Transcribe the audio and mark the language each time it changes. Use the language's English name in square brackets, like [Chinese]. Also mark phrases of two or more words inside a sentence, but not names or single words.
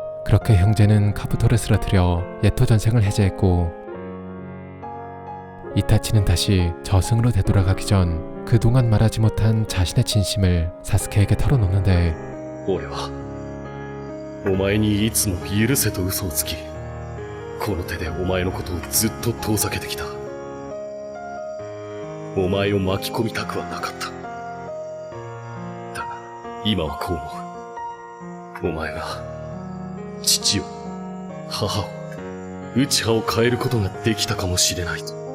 [Korean] 그렇게 형제는 카부토를 쓰러뜨려 예토 전생을 해제했고, 이타치는 다시 저승으로 되돌아가기 전 그동안 말하지 못한 자신의 진심을 사스케에게 털어놓는데, [Japanese] 俺はお前にいつも許せと嘘をつき、この手でお前のことをずっと遠ざけてきた。お前を巻き込みたくはなかった。だが今はこう思う。お前が父を母を内葉を変えることができたかもしれないと。